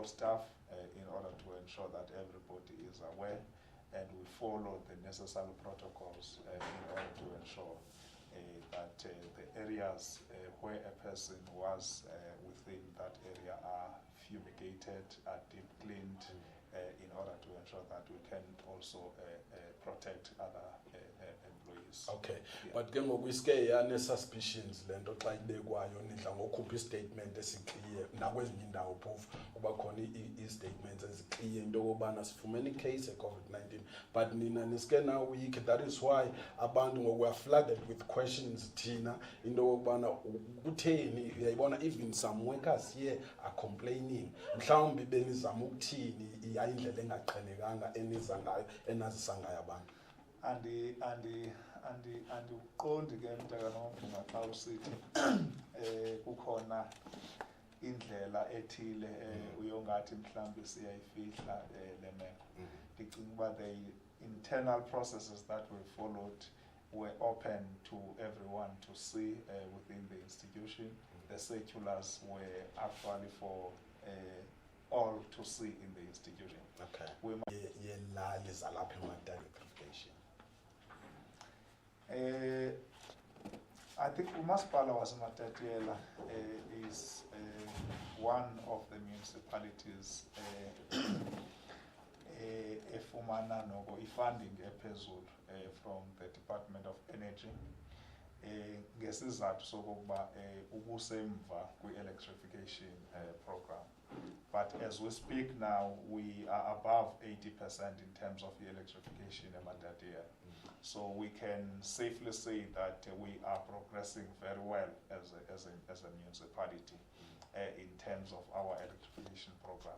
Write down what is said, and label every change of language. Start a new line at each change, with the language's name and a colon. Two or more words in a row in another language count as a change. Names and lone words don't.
English: staff in order to ensure that everybody is aware, and we follow the necessary protocols in order to ensure that the areas where a person was within that area are fumigated, are deep cleaned, in order to ensure that we can also protect other employees. Okay, yeah.
Xhosa: But ke ngokuiske yane suspicions lento xa ibekwayo nidla ngokhupha istatement esikliye nakwezinye indawo phofu kuba khona i-statements ezikliye into yokubana sifumene icase e-COVID-19, but nina niske
English: now week. That is why
Xhosa: abantu ngoku
English: are flooded with questions
Xhosa: thina into yokubana kutheni. Uyayibona
English: even some workers here are complaining
Xhosa: mhlawumbi benizama ukuthini iyayindlela engaqhelekanga eniza ngayo enazisa ngayo abantu. And uqondi ke Mtakana Mabhunga xa usithi kukhona indlela ethile uyongathi mhlawumbi siyayifihla le meko. Ndicinga uba
English: the internal processes that we followed were open to everyone to see within the institution. The circulars were actually for all to see in the institution. Okay.
Xhosa: Yelali zalapha eMatatiele clarification.
English: I think
Xhosa: umasipala waseMatatiele
English: is one of the municipalities
Xhosa: efumana noko ifunding ephezulu
English: from the Department of Energy
Xhosa: ngesizathu sokuba ubusemva kwi-electrification
English: program. But as we speak now, we are above 80% in terms of the electrification in Matatiele. So we can safely say that we are progressing very well as a municipality in terms of our electrification program.